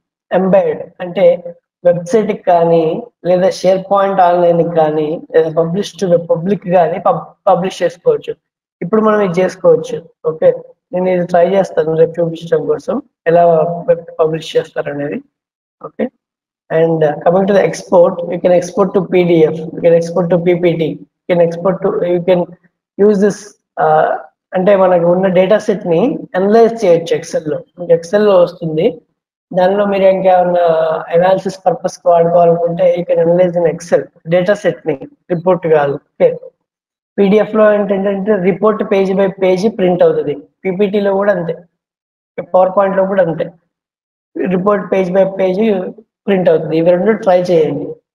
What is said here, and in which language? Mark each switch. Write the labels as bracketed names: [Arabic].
[Telugu] Embed అంటే website కి కానీ, లేదా షేర్ పాయింట్ ఆన్లైన్ కి కానీ, లేదా పబ్లిష్ టు పబ్లిక్ కానీ పబ్లిష్ చేసుకోవచ్చు. ఇప్పుడు మనం ఇది చేసుకోవచ్చు. ఓకే, నేను ఇది ట్రై చేస్తాను రేపు చూపించడం కోసం ఎలా పబ్లిష్ చేస్తారనేది. [English] okay, and coming to the export, you can export to PDF, you can export to PPT, you can export to, you can use this [Telugu] అంటే మనకు ఉన్న డేటా సెట్ ని అనలైజ్ చేయొచ్చు ఎక్సెల్ లో. మీకు ఎక్సెల్ లో వస్తుంది, దానిలో మీరు ఇంకేమన్నా analysis purpose వాడుకోవాలనుకుంటే [English] you can analyse in Excel [Telugu] data set ని, రిపోర్ట్ కాదు. ఓకే, పీడిఎఫ్ లో ఏంటంటే report page by page print అవుతుంది, పీపీటీలో కూడా అంతే, పవర్ పాయింట్ లో కూడా అంతే, report page by page print అవుతుంది. ఇవి రెండు ట్రై చేయండి.